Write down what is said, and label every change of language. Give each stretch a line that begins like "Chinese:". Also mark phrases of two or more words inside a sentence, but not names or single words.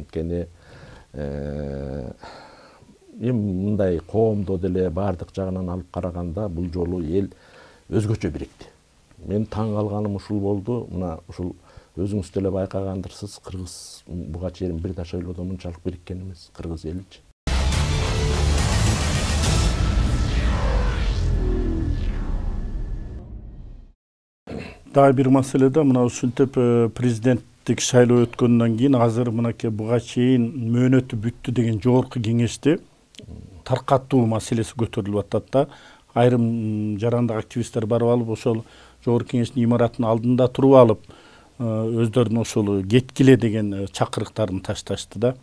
Kyrgyz: Анткени эми мындай коомдо деле баардык жагынан алып караганда бул жолу эл өзгөчө бирикти. Мен таң калганым ушул болду. Мына ушул өзүңүз деле байкагандырсыз, кыргыз буга чейин бир да шайлоодо мынчалык бириккен эмес, кыргыз эличи. Дагы бир маселеде мына ушинтип президенттик шайлоо өткөндөн кийин азыр мынакей буга чейин мөөнөтү бүттү деген жогорку кеңеште таркатуу маселеси көтөрүлүп атат да. Айрым жарандык активисттер барып алып, ошол жогорку кеңештин имаратынын алдында туруп алып, өздөрүнүн ошол кеткиле деген чакырыктарын ташташты да.